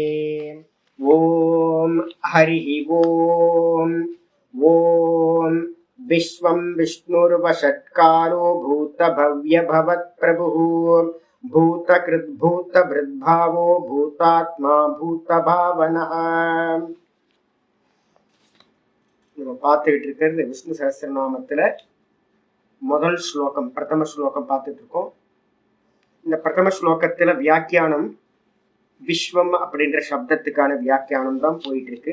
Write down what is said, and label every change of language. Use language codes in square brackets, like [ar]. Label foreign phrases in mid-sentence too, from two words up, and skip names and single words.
[sa] ॐ हरिः ॐ। ॐ विश्वं विष्णुर्वषट्कारो भूतभव्यभवत्प्रभुः भूतकृद्भूतभृद्भावो भूतात्मा भूतभावनः। [ta] நம்ம பார்த்துக்கிட்டு இருக்கிறது விஷ்ணு சஹஸ்ரநாமத்தில் முதல் ஸ்லோகம் பிரதம ஸ்லோகம் பார்த்துட்டு இருக்கோம். இந்த பிரதம ஸ்லோகத்தில் வியாக்கியானம் விஸ்வம் அப்படின்ற சப்தத்துக்கான வியாக்கியானம் தான் போயிட்டு இருக்கு.